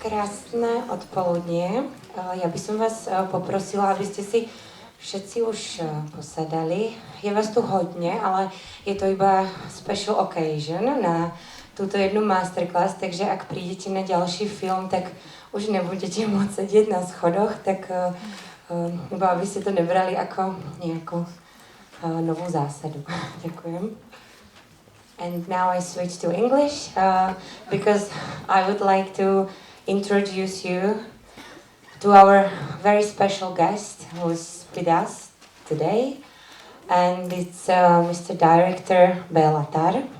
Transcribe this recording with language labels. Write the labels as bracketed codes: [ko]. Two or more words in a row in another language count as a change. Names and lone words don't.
[sk] Krásné odpoludnie. Ja by som vás poprosila, aby ste si všetci už posadali. Je vás tu hodne, ale je to iba [en] special occasion [sk] na túto jednu masterclass, takže ak prídete na ďalší film, tak už nebudete môcť sedieť na schodoch, tak iba aby ste to nebrali ako nejakú novú zásadu. Ďakujem. [en] And now I switch to English because I would like to introduce you to our very special guest who's with us today, and it's Mr. Director Béla Tarr.